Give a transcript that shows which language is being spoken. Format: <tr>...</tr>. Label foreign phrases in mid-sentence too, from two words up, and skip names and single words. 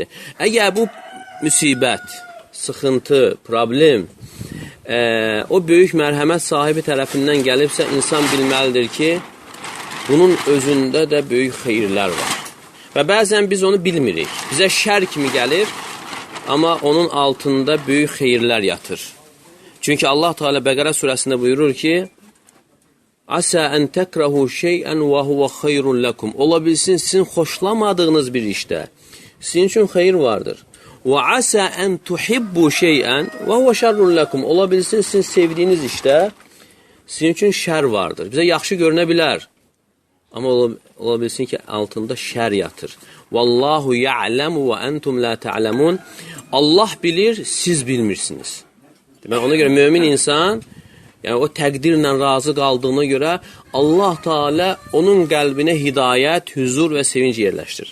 <az>Əgər bu müsibət, sıxıntı, problem o böyük mərhəmət sahibi tərəfindən gəlibsə, insan bilməlidir ki, bunun özündə də böyük xeyirlər var. Və bəzən biz onu bilmirik. Bizə şər kimi gəlir, amma onun altında böyük xeyirlər yatır. Çünki Allah Teala Bəqərə surəsində buyurur ki,</az> <ar>عسى أن تكرهوا شيئا وهو خير لكم.</ar> <az>Ola bilsin sizin xoşlamadığınız bir işdə sizin üçün xeyir vardır.</az> <ar>وعسى أن تحبوا شيئا وهو شر لكم.</ar> <az>Ola bilsin sizin sevdiyiniz işdə sizin üçün şər vardır. Bizə yaxşı görünə bilər. Amma ola bilsin ki altında şər yatır.</az> <ar>والله يعلم وأنتم لا تعلمون.</ar> <az>Allah bilir, siz bilmirsiniz. Demək ona görə mömin insan, yəni o təqdirlə razı qaldığına görə Allah Teala onun qəlbinə hidayət, huzur və sevinc yerləşdirir.</az>